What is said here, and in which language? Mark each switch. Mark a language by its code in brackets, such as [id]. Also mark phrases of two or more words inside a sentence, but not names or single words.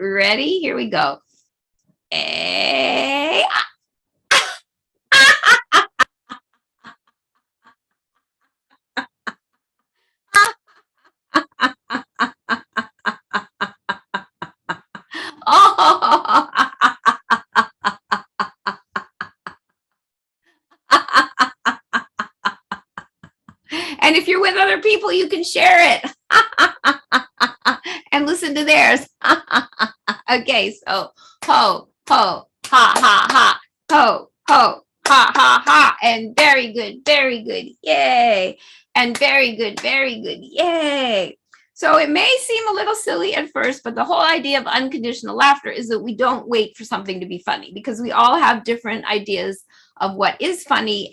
[en] Ready? Here we go. Oh. And if you're with other people, you can share it and listen to theirs. Okay, so ho, ho, ha, ha, ha, ho, ho, ha, ha, ha, and very good, yay, and very good, yay. So it may seem a little silly at first, but the whole idea of unconditional laughter is that we don't wait for something to be funny because we all have different ideas of what is funny.